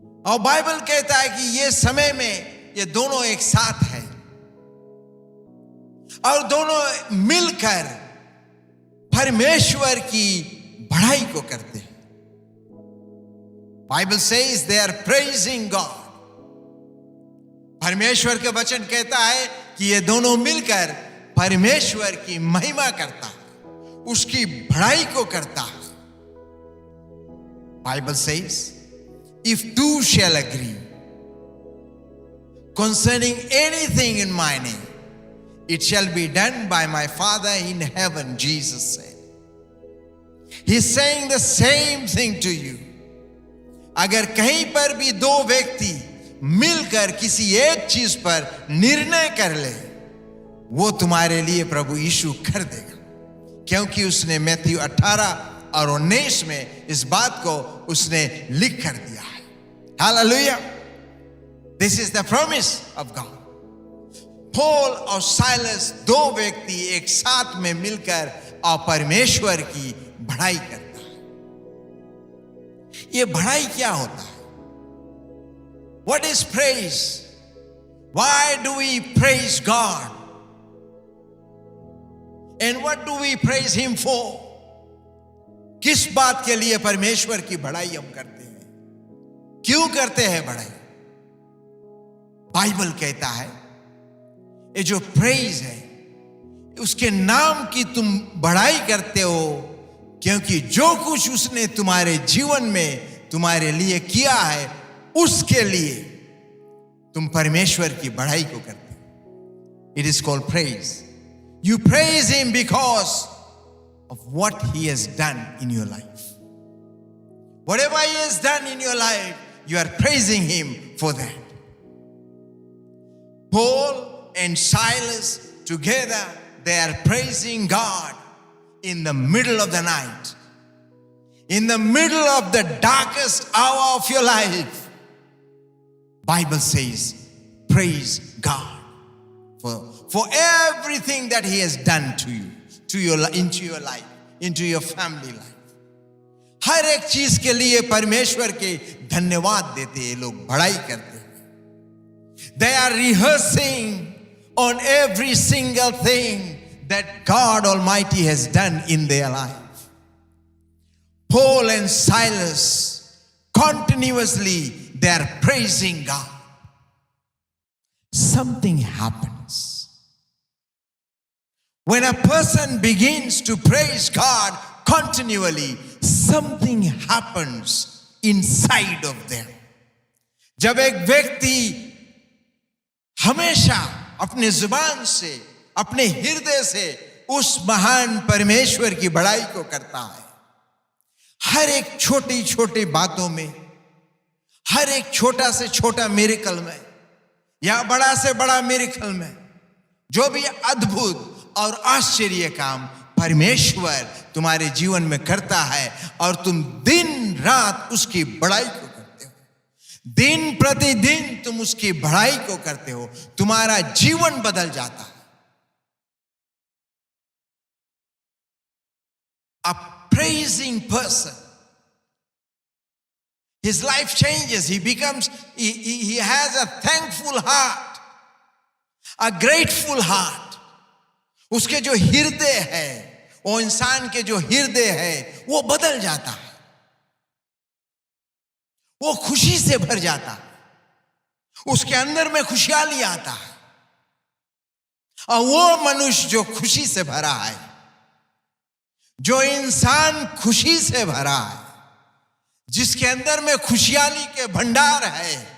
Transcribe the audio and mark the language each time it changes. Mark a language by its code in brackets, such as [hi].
[hi] और बाइबल कहता है कि ये समय में ये दोनों एक साथ है और दोनों मिलकर परमेश्वर की बढ़ाई को करते हैं। [en] Bible says they are praising God. [hi] परमेश्वर के वचन कहता है कि ये दोनों मिलकर परमेश्वर की महिमा करता है, उसकी बढ़ाई को करता है। Bible says [en] If two shall agree concerning anything in my name, it shall be done by my Father in heaven, Jesus said. He's saying the same thing to you. [hi] अगर कहीं पर भी दो व्यक्ति मिलकर किसी एक चीज पर निर्णय कर ले, वो तुम्हारे लिए प्रभु यीशु कर देगा, क्योंकि उसने मैथ्यू 18 और 19 में इस बात को उसने लिख कर दिया है। Hallelujah. [en] This is the promise of God. [hi] Paul और साइलस दो व्यक्ति एक साथ में मिलकर और परमेश्वर की बढ़ाई करता है। ये बढ़ाई क्या होता है? [en] What is praise? Why do we praise God? And what do we praise Him for? [hi] किस बात के लिए परमेश्वर की बढ़ाई हम करते हैं? क्यों करते हैं बढ़ाई? बाइबल कहता है ये जो प्रेज है, उसके नाम की तुम बढ़ाई करते हो, क्योंकि जो कुछ उसने तुम्हारे जीवन में तुम्हारे लिए किया है, उसके लिए तुम परमेश्वर की बढ़ाई को करते हो। [en] It is called praise. You praise him because of what he has done in your life. Whatever he has done in your life, you are praising him for that. Paul and Silas together, they are praising God in the middle of the night, in the middle of the darkest hour of your life. Bible says, praise God for everything that He has done to you, into your life, into your family life. [hi] हर एक चीज के लिए परमेश्वर के धन्यवाद देते हैं लोग, बढ़ाई करते हैं। [en] They are rehearsing on every single thing that God Almighty has done in their life. Paul and Silas continuously they are praising God. Something happens when a person begins to praise God continually. Something happens inside of them. [hi] जब एक व्यक्ति हमेशा अपने जुबान से, अपने हृदय से उस महान परमेश्वर की बढ़ाई को करता है, हर एक छोटी छोटी बातों में, हर एक छोटा से छोटा मिरेकल में या बड़ा से बड़ा मिरेकल में, जो भी अद्भुत और आश्चर्य काम परमेश्वर तुम्हारे जीवन में करता है, और तुम दिन रात उसकी बढ़ाई को करते हो, दिन प्रतिदिन तुम उसकी बढ़ाई को करते हो, तुम्हारा जीवन बदल जाता है। [en] A praising person, his life changes. He becomes, he has a thankful heart, a grateful heart. [hi] उसके जो हृदय है, वो इंसान के जो हृदय है, वो बदल जाता है, वो खुशी से भर जाता है, उसके अंदर में खुशहाली आता है। और वो मनुष्य जो खुशी से भरा है, जो इंसान खुशी से भरा है, जिसके अंदर में खुशहाली के भंडार है,